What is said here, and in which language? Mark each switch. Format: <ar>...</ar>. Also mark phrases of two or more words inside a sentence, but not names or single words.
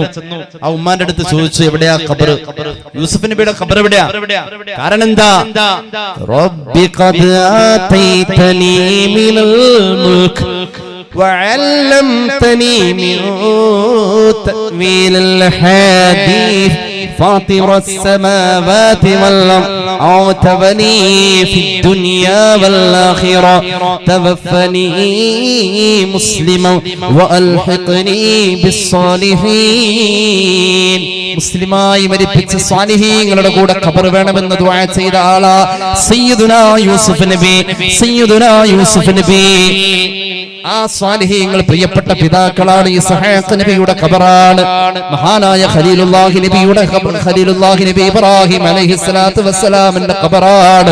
<ml>ആ ഉമ്മാന്റെ അടുത്ത് ചോദിച്ചു, എവിടെയാ ഖബർ? യൂസുഫ് നബിയുടെ ഖബർ എവിടെയാ? കാരണം എന്താ?</ml> <ar>رب قد آتيتني من الملك وعلمتني من تأويل الأحاديث فاطر السماوات والأرض أوتبني في الدنيا والآخرة توفني مسلما وألحقني بالصالحين.</ar> <ml>മുസ്ലിമായി മരിപ്പിച്ച സ്വാലിഹീങ്ങളുടെ കൂടെ ഖബർ വേണമെന്ന് ദുആ ചെയ്ത ആളാ സയ്യിദുനാ യൂസുഫ് നബി. സയ്യിദുനാ യൂസുഫ് നബി ആ സ്വാലിഹീങ്ങൾ പ്രിയപ്പെട്ട പിതാക്കളാണ്. ഇസ്ഹാഖ് നബിയുടെ ഖബറാണ്. മഹാനായ ഖലീലുല്ലാഹി നബിയുടെ ഖബർ, ഖലീലുല്ലാഹി നബി ഇബ്രാഹിം</ml> <ar>عليه الصلاة والسلام</ar> <ml>ഖബറാണ്.</ml>